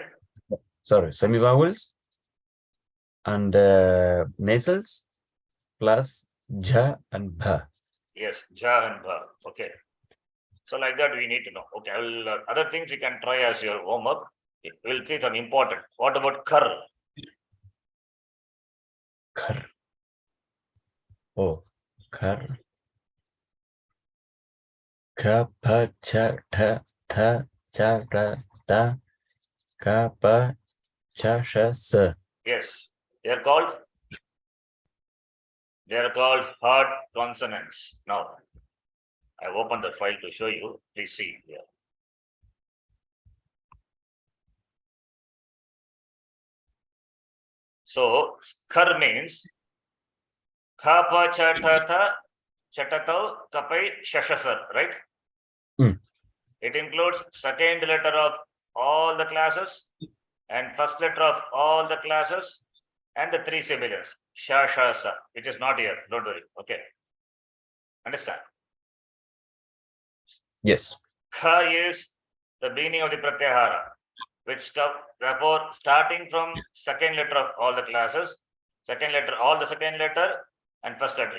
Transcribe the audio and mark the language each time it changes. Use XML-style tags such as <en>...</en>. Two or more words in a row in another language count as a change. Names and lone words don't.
<en>Sorry, semi-vowels and nasals plus ja and bha. yes, ja and bha. Okay. So like that we need to know. Okay, I will other things you can try as your homework. We'll see some important. What about kar? Khar. Oh, khar.</en> <sa>Ka pa cha tha tha cha ra ta ka pa cha sha sa.</sa> <en>Yes, they are called hard consonants. Now, I opened the file to show you. Please see here. So, kar means</en> <sa>kha pa cha tha tha chatatau kapai shashasar,</sa> <en>right? Mm. It includes second letter of all the classes and first letter of all the classes and the three sibilants.</en> <sa>Sha, sha, sa,</sa> <en>which is not here. Don't worry. Okay. Understand? Yes. Kha is the beginning of the pratyahara, which come, therefore, starting from second letter of all the classes, second letter, all the second letter, and first letter.</en>